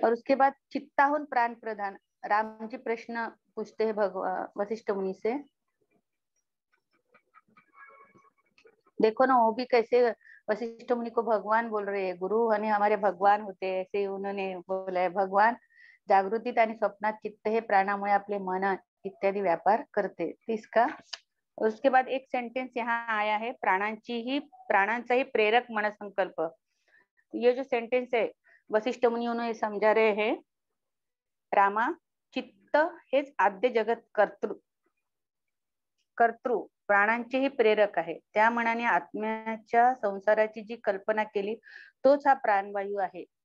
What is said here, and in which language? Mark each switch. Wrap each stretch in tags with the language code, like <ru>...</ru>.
<hi>और उसके बाद चित्ताहुन प्राण प्रधान, राम जी प्रश्न पूछते हैं भगवान वशिष्ठ मुनि से। देखो ना, वो भी कैसे वशिष्ठ मुनि को भगवान बोल रहे हैं, गुरु यानी हमारे भगवान होते हैं, ऐसे उन्होंने बोला है।</hi> <mr>भगवान जागृतीत आणि स्वप्नात चित्त हे प्राणामुळे आपले मन इत्यादि व्यापार करते,</mr> <hi>इसका। उसके बाद एक सेंटेंस यहाँ आया है,</hi> <mr>प्राणांचा ही प्रेरक मन संकल्प।</mr> <hi>ये जो सेंटेंस है वशिष्ठ मुनि उन्हें समझा रहे हैं,</hi> <mr>रामा चित्त हेच आद्य जगत कर्तृ प्राणांचेही प्रेरक आहे, त्या मनाने आत्म्याच्या संसाराची जी कल्पना केली तोच हा प्राणवायू आहे।</mr>